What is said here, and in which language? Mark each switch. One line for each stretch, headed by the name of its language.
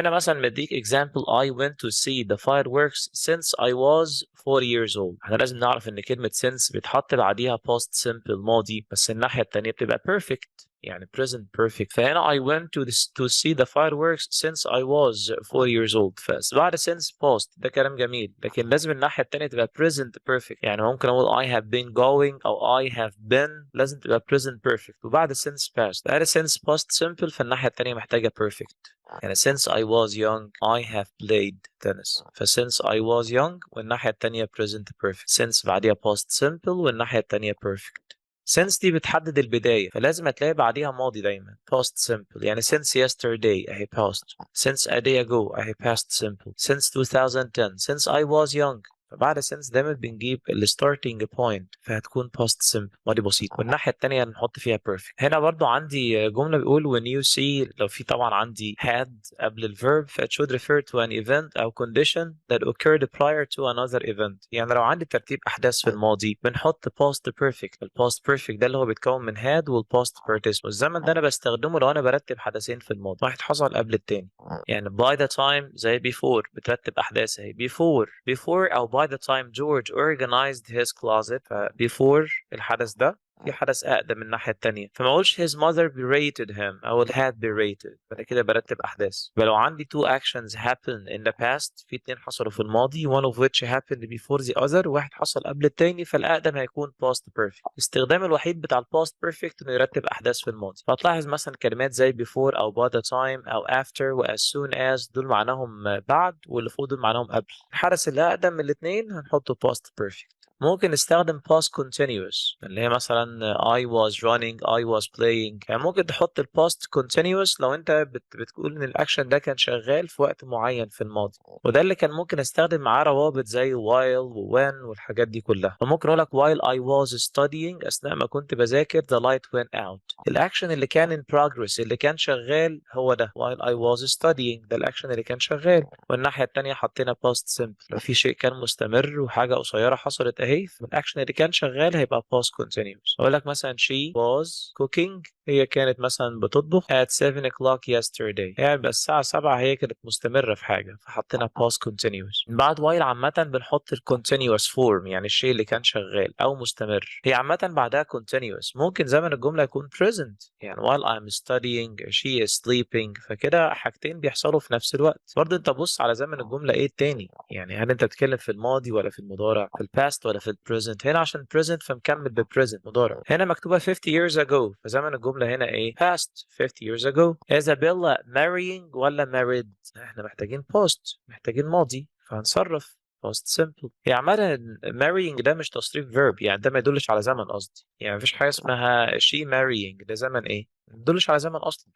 Arabic: هنا مثلا مديك
English: example I went to see the fireworks since I was 4 years old.
Arabic: احنا لازم نعرف ان كلمة since بيتحط بعديها past simple ماضي، بس الناحية التانية بتبقى perfect، يعني present perfect.
English: فهنا I went to see the fireworks since I was 4 years old.
Arabic: فبعد since past ده كلام جميل، لكن لازم الناحية التانية تبقى present perfect. يعني ممكن اقول
English: I have been going
Arabic: او I have been، لازم تبقى present perfect. وبعد since past بعد since past simple فالناحية التانية محتاجة perfect.
English: يعني since I was young I have played tennis.
Arabic: ف
English: since I was young
Arabic: والناحية التانية present perfect. since بعديها past simple والناحية التانية perfect. since دي بتحدد البداية، فلازم هتلاقي بعديها ماضي دايما past simple.
English: يعني since yesterday أهي past، since a day ago أهي past simple، since 2010 since I was young.
Arabic: فبعد since دايما بنجيب ال starting point فهتكون past simple، ماضي بسيط، والناحية التانية نحط فيها perfect. هنا برضو عندي جملة بيقول
English: when you see،
Arabic: لو في طبعا عندي
English: had قبل الverb ف it should refer to an event أو condition that occurred prior to another event.
Arabic: يعني لو عندي ترتيب أحداث في الماضي بنحط past perfect. ال past perfect ده اللي هو بيتكون من had وال past participle. والزمن ده أنا بستخدمه لو أنا برتب حدثين في الماضي، واحد حصل قبل التاني.
English: يعني by the time زي before
Arabic: بترتب أحداث اهي
English: before أو by the time George organized his closet.
Arabic: ف before الحدث ده في حدث أقدم من الناحية التانية، فما أقولش
English: his mother berated him
Arabic: أو had berated، فأنا كده برتب أحداث.
English: فلو عندي two actions happen in the past،
Arabic: في اتنين حصلوا في الماضي
English: one of which happened before the other،
Arabic: واحد حصل قبل التاني، فالأقدم هيكون
English: past perfect.
Arabic: الاستخدام الوحيد بتاع ال past perfect إنه يرتب أحداث في الماضي. فهتلاحظ مثلا كلمات زي before أو by the time أو after و as soon as دول معناهم بعد، واللي فوق دول معناهم قبل. الحدث اللي أقدم من الاتنين هنحطه past perfect. ممكن نستخدم past continuous اللي هي مثلا
English: I was running I was playing.
Arabic: يعني ممكن تحط ال past continuous لو انت بتقول ان الاكشن ده كان شغال في وقت معين في الماضي، وده اللي كان ممكن استخدم معاه روابط زي while و when والحاجات دي كلها. فممكن اقول لك
English: while I was studying،
Arabic: اثناء ما كنت بذاكر
English: the light went out.
Arabic: الاكشن اللي كان in progress اللي كان شغال هو ده
English: while I was studying،
Arabic: ده الاكشن اللي كان شغال. والناحية التانية حطينا past simple، لو في شيء كان مستمر وحاجة قصيرة حصلت اهي، فالاكشن اللي كان شغال هيبقى past continuous. اقول لك مثلا
English: she was cooking،
Arabic: هي كانت مثلا بتطبخ
English: at 7 o'clock yesterday،
Arabic: يعني بس الساعة 7 هي كانت مستمرة في حاجة فحطينا past continuous. بعد while عامة بنحط ال continuous form، يعني الشيء اللي كان شغال أو مستمر. هي عامة بعدها continuous. ممكن زمن الجملة يكون present، يعني
English: while I'm studying she is sleeping،
Arabic: فكده حاجتين بيحصلوا في نفس الوقت. برضه انت بص على زمن الجملة ايه التاني، يعني هل انت بتتكلم في الماضي ولا في المضارع، في الباست ولا في البريزنت. هنا عشان present فمكمل بالبريزنت مضارع. هنا مكتوبة 50 years ago فزمن الجملة هنا ايه؟ past 50 years ago. Isabella marrying ولا married؟ احنا محتاجين past، محتاجين ماضي، فهنصرف past simple. هي عامة marrying ده مش تصريف verb، يعني ده ما يدلش على زمن قصدي. يعني مفيش حاجة اسمها she marrying، ده زمن ايه؟ ما يدلش على زمن اصلا.